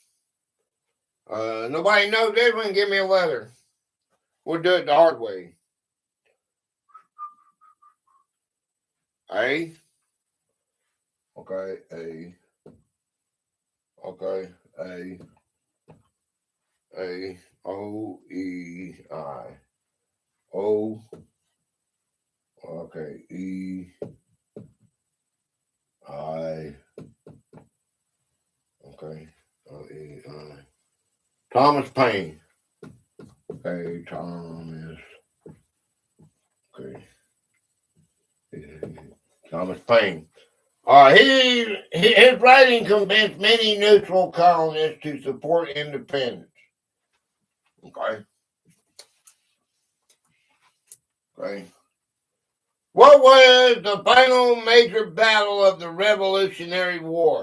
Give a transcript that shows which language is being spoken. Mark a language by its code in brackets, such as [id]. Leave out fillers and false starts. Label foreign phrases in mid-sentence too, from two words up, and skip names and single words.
[en] Nobody knows this one. Give me a letter. We'll do it the hard way. A. Okay. A. Okay. A. A. O. E. I. O. Okay. E. I. Okay. O. E. I. Thomas Paine. Okay. Thomas. Okay. Thomas Paine. His writing convinced many neutral colonists to support independence. Okay. Okay. What was the final major battle of the Revolutionary War?